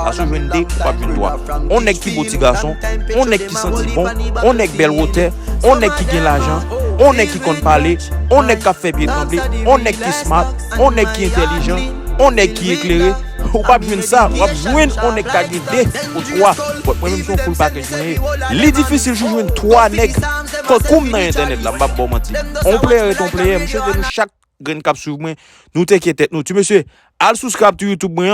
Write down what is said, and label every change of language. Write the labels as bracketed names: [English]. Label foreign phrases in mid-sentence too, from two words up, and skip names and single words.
[Haitian Creole] A sou jwenn de, ou pa jwenn twa. On nèg ki boti gason, on nèg ki santi bon, on nèg bèl wote, on nèg ki gen lajan, on nèg ki konn pale, on nèg ki fè byen tremble, on nèg ki smart, on nèg ki entèlijan, on nèg ki eklere. Ou pa jwenn sa, ou pa jwenn, on nèg ka gen de ou twa. Mwen menm son [English] full package [Haitian Creole] mwen. Li difisil jou jwenn twa nèg. Kon koum nan entènèt la, m pa bon manti. On player et on player, m chète nou chak grenn k ap swiv mwen. Nou te kye tèt nou. Ti mesye, al [English] subscribe to YouTube [Haitian Creole] mwen.